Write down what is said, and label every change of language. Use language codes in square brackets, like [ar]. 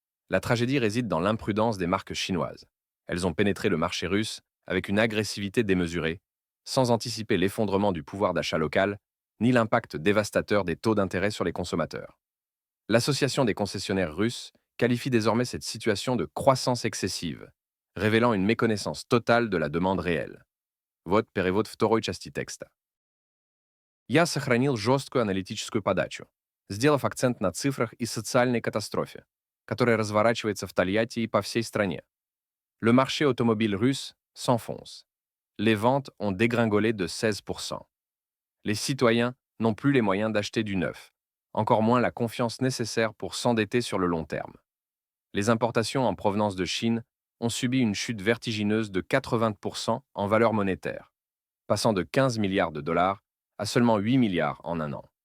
[fr] La tragédie réside dans l'imprudence des marques chinoises. Elles ont pénétré le marché russe avec une agressivité démesurée, sans anticiper l'effondrement du pouvoir d'achat local, ni l'impact dévastateur des taux d'intérêt sur les consommateurs. L'Association des concessionnaires russes qualifie désormais cette situation de croissance excessive, révélant une méconnaissance totale de la demande réelle. [ru] Вот перевод второй части текста. Я сохранил жесткую аналитическую подачу, сделав акцент на цифрах и социальной катастрофе, которая разворачивается в Тольятти и по всей стране. [fr] Le marché automobile russe s'enfonce. Les ventes ont dégringolé de 16%. Les citoyens n'ont plus les moyens d'acheter du neuf, encore moins la confiance nécessaire pour s'endetter sur le long terme. Les importations en provenance de Chine ont subi une chute vertigineuse de 80% en valeur monétaire, passant de 15 milliards de dollars à seulement 8 milliards en un an.